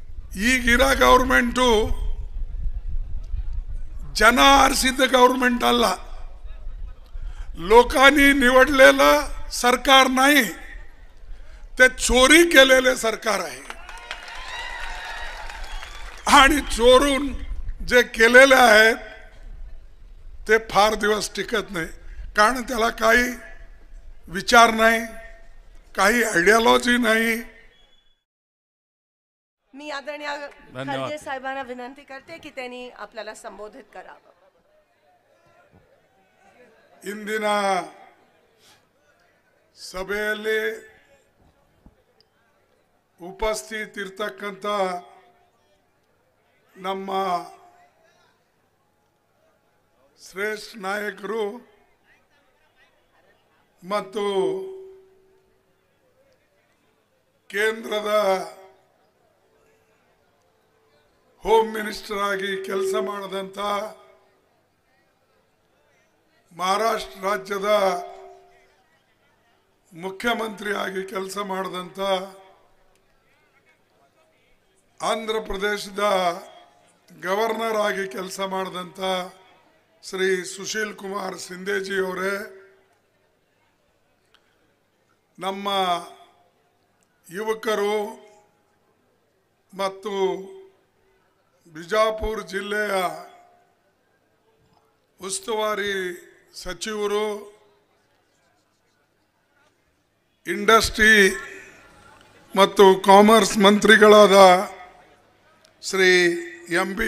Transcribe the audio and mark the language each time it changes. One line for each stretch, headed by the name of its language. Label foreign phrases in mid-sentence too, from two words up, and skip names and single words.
Kannada: ಈಗಿರೋ ಗವರ್ನಮೆಂಟು ಜನ ಆರಿಸಿದ್ದ ಗವರ್ನಮೆಂಟ್ ಅಲ್ಲ,
Marathi: लोकांनी निवडलेलं सरकार नाही, ते चोरी केलेले सरकार आहे। आणि चोरून जे केलेले आहेत ते फार दिवस टिकत नाही, कारण त्याला काही विचार नाही, काही आयडियोलॉजी नाही। मी आदरणीय खलजे साहेबांना विनंती करते की त्यांनी आपल्याला संबोधित करावं।
Kannada: ಇಂದಿನ ಸಭೆಯಲ್ಲಿ ಉಪಸ್ಥಿತರಿರತಕ್ಕಂತ ನಮ್ಮ ಶ್ರೇಷ್ಠ ನಾಯಕರು ಮತ್ತು ಕೇಂದ್ರದ ಹೋಮ್ ಮಿನಿಸ್ಟರ್ ಆಗಿ ಕೆಲಸ ಮಾಡಿದಂತ महाराष्ट्र राज्यದ मुख्यमंत्री ಆಗಿ ಕೆಲಸ ಮಾಡಿದಂತ ಆಂಧ್ರ ಪ್ರದೇಶದ ಗವರ್ನರ್ ಆಗಿ ಕೆಲಸ ಮಾಡಿದಂತ ಶ್ರೀ ಸುಶೀಲ್ ಕುಮಾರ್ ಶಿಂದೆ ಜಿ ಅವರೇ, ನಮ್ಮ ಯುವಕರು ಮತ್ತು ಬಿಜಾಪುರ ಜಿಲ್ಲೆಯ ಉಸ್ತುವಾರಿ ಸಚಿವರು, ಇಂಡಸ್ಟ್ರಿ ಮತ್ತು ಕಾಮರ್ಸ್ ಮಂತ್ರಿಗಳಾದ ಶ್ರೀ ಎಂ.ಬಿ.